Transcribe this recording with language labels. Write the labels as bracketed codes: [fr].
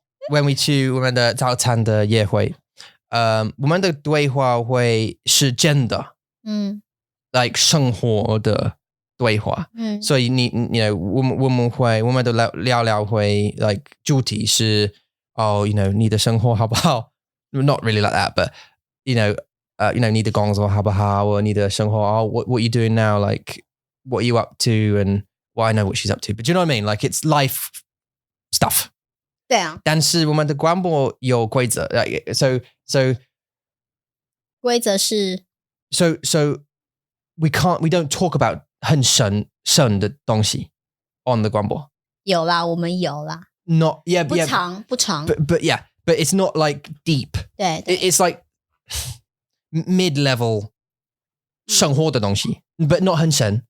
[en] when we [zh] 去我们的早餐的约会，我们的对话会是真的。 like 生活的。对话，所以我们的聊会 like 主题是你的生活好不好 ？ [en] Not really like that, but [zh] 你的工作好不好？或你的生活 [en] what you doing now? Like what are you up to? And well, I know what she's up to, but do you know what I mean? Like it's life stuff. [zh] 对啊。但是我们的广播有规则 ，so 规则是 [en] so we don't talk about [zh] 很深的东西 [en] on the 广播。 [zh] 有啦，我们有啦。 [en] not yeah [zh] 不长 [en] but yeah, but it's not like deep. [zh] 对 [en] It's like mid-level [zh] 生活的东西 [en] but not [zh] 很深